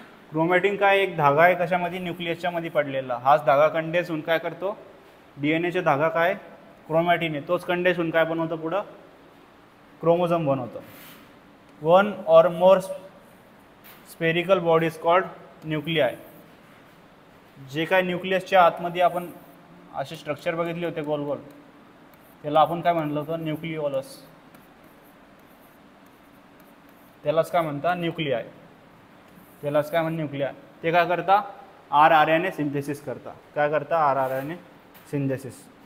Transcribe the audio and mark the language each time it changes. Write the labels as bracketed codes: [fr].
[mr] Chromatin काय एक धागा आहे कशामध्ये, न्यूक्लियसच्या मध्ये पडलेला. हाच धागा कंडेन्स होऊन काय करतो, DNA धागा काय क्रोमॅटिन आहे. तोच कंडेन्स होऊन काय बनवतं, पुढं क्रोमोझोम बनवतं. [en] One or more spherical body is called nuclei. [mr] जे काय न्यूक्लियसच्या आतमध्ये आपण असे स्ट्रक्चर बघितले होते गोल गोल, त्याला आपण काय म्हणलं होतं? न्यूक्लिओलस. त्यालाच काय म्हणता? न्यूक्लियाय. त्यालाच काय म्हणतात? न्यूक्लियाय. ते काय करता? RNA सिंथेसिस करता. काय करता? RNA synthesis.